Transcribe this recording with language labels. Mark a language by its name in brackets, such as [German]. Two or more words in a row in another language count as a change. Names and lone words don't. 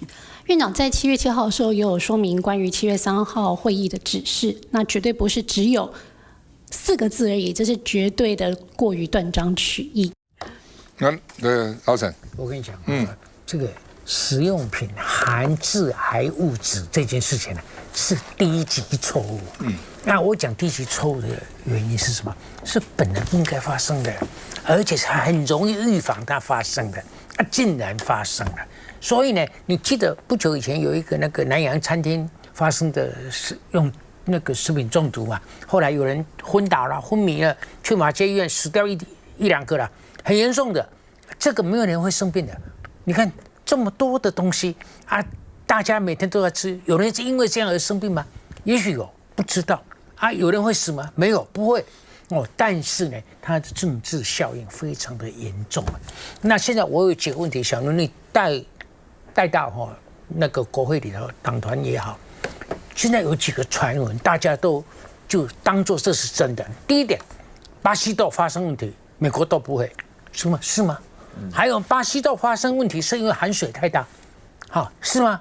[Chinese] 院長在7月7號的時候也有說明關於7月3號會議的指示，那絕對不是只有4個字而已，這是絕對的過於斷章取義。老陳，我跟你講，這個食用品含致癌物質這件事情呢，是低級錯誤。那我講低級錯誤的原因是什麼？是本來不應該發生的，而且是很容易預防它發生的，竟然發生了。所以呢，你記得不久以前有一个南洋餐廳發生的用那個食品中毒嘛，後來有人昏倒了、昏迷了，去馬偕醫院死掉一兩個了，很嚴重的。這個沒有人會生病的。你看這麼多的東西大家每天都在吃，有人是因為這樣而生病嗎？也許有，不知道有人會死嗎？沒有，不會但是呢，它的政治效應非常的嚴重。那現在我有幾個問題想讓你帶到那個國會裡頭，黨團也好。現在有幾個傳聞，大家都就當作這是真的。第一點，巴西豆發生問題，美國都不會，是嗎？還有巴西豆發生問題是因為含水太大，是嗎？